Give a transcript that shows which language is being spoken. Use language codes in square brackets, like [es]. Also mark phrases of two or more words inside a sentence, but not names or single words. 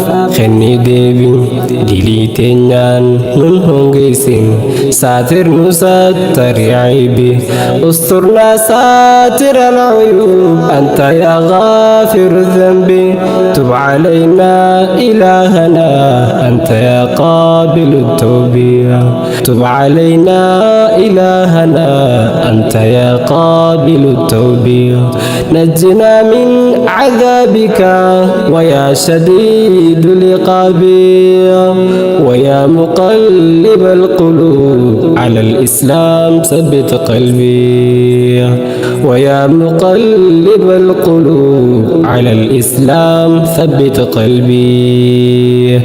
[om] kenni deebi dilii teenyaan nun hongeessin saatir nu sattari [ar] عيبي استرنا ساتر العيوب أنت يا غافر الذنب تب علينا إلهنا أنت يا قابل التوبة تب علينا ilaahana anta yaa qaabilu tawbiya tub calayna إلهنا أنت يا قابل التوبة نجنا من عذابك ويا شديد العقاب ويا مقلب القلوب على الإسلام ثبت قلبي ويا مقلب القلوب على الإسلام ثبت قلبي